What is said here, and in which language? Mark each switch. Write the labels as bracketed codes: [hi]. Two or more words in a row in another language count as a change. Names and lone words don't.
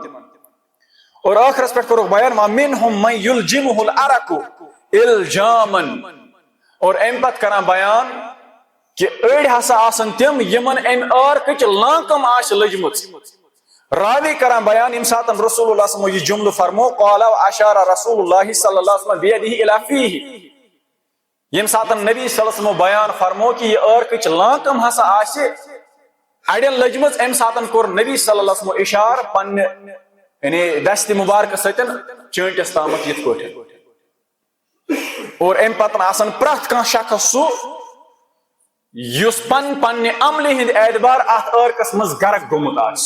[ks] اور آخرس پہ کرو بیان [ar] ومنهم من یلجمہ العرق الجاما. [ks] اور ام پت کران بیان کہ اڑ ہسا آسن تم یمن ام عرقچ لانکم آس لجمت. راوی کران بیان یم ساتن [ar] رسول اللہ صلی اللہ علیہ وسلم [ks] یہ جملہ فرمو [ar] قال اشار رسول اللہ صلی اللہ علیہ وسلم بیدہ الی فیہ. [ks] یم ساتن نبی [ar] صلی اللہ علیہ وسلم [ks] بیان فرمو کہ یہ عرقچ لانکم ہسا آس اڑین لجمت ام ساتن کور نبی [ar] صلی اللہ علیہ وسلم [ks] اشار پن یعنی دست مبارک ستن چونٹس تامت یت پٹ. اور ام پتن آسن پرت کان شخص سو یس پنہ عملہ ہند اعتبار ات عرقس مز غرق گومت آس.